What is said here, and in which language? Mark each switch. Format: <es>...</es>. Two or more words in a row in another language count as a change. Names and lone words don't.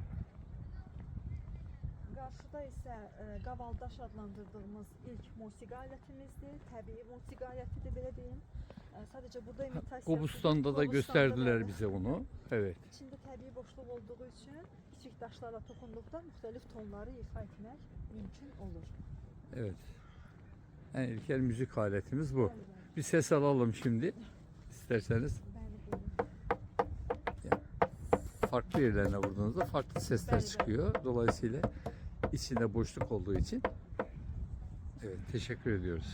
<az>Qarşıda isə qavaldaş adlandırdığımız ilk musiqi alətimizdir. Təbii musiqi alətidir, belə deyim. Sadəcə burada imitasiya...</az> <tr>Qobustanda da gösterdiler bize onu. Evet.</tr> <az>İçində təbii boşluq olduğu üçün kiçik daşlarla toxunduqda müxtəlif tonları ifa etmək mümkün olur.</az> <tr>Evet. En ilkel müzik aletimiz bu.</tr> <az>Bəli, bəli.</az> <tr>Bir ses alalım şimdi. İsterseniz.</tr> <az>Bəli, buyurun.</az> <tr>Farklı yerlerine vurduğunuzda farklı sesler</tr> <az>Bəli, bəli.</az> <tr>çıkıyor. Dolayısıyla içinde boşluk olduğu için evet teşekkür ediyoruz.</tr>